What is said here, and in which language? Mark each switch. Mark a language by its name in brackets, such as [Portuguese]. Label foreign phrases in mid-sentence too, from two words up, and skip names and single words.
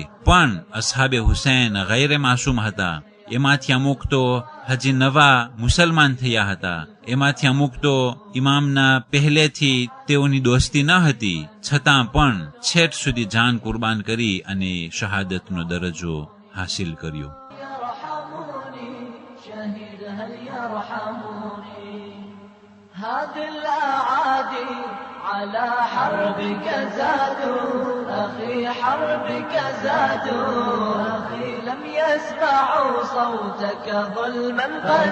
[Gujarati] પણ અસહાબે હુસૈન ગૈરે માસૂમ હતા. એમાંથી અમુક તો હજી નવા મુસલમાન થયા હતા, એમાંથી અમુક તો ઇમામના પહેલેથી તેઓની દોસ્તી ન હતી, છતાં પણ છેટ સુધી જાન કુરબાન કરી અને શહાદતનો દરજ્જો હાસિલ કર્યો. [Arabic] على حربك زادوا أخي حربك زادوا أخي لم يسمعوا صوتك ظلما قد